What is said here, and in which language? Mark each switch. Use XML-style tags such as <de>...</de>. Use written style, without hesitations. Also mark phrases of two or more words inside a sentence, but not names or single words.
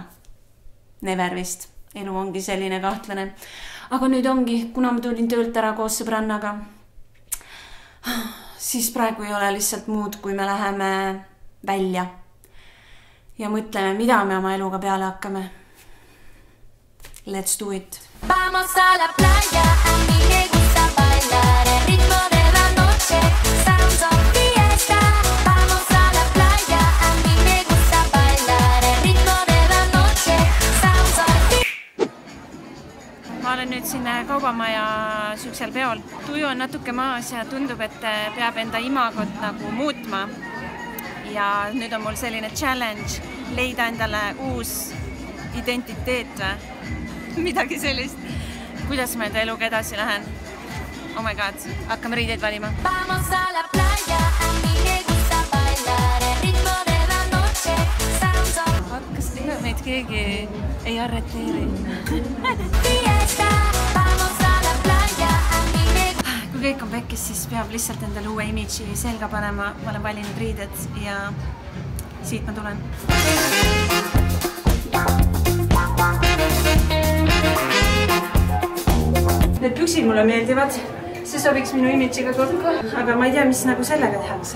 <en>Never vist.</en> <et>Elu ongi selline kahtlane. Aga nüüd ongi, kuna ma tulin töölt ära koos sõbrannaga, siis praegu ei ole lihtsalt muud, kui me läheme välja ja mõtleme, mida me oma eluga peale hakkame.</et> <en>Let's do it.</en> <es>Vamos a la playa, a mí me gusta bailar el ritmo de la noche,</es> <en>sounds of fiesta.</en> <es>Vamos a la playa, a mí me gusta bailar el ritmo de la noche,</es> <en>sounds of fiesta.</en> <et>Ma olen nüüd siin kaubamaja süksel peol. Tuju on natuke maas ja tundub, et peab enda imagot nagu muutma. Ja nüüd on mul selline challenge leida endale uus identiteet või? Midagi sellist. Kuidas ma enda eluga edasi lähen?</et> <en>Oh my god,</en> <et>hakkame riideid valima.</et> <es>Vamos a la playa, a mí me gusta bailar el ritmo de la noche,</es> <en>sounds of...</en> <et>Kas meid keegi ei arreteeri?</et> <es>Fiesta, vamos a la playa, a mí me...</es> <et>Kui kõik on pekkis, siis peab lihtsalt endale uue imidži selga panema. Ma olen valinud riided ja siit ma tulen. Need püksid mulle meeldivad. See sobiks minu imidžiga kokku, aga ma ei tea, mis nagu sellega tehakse.</et>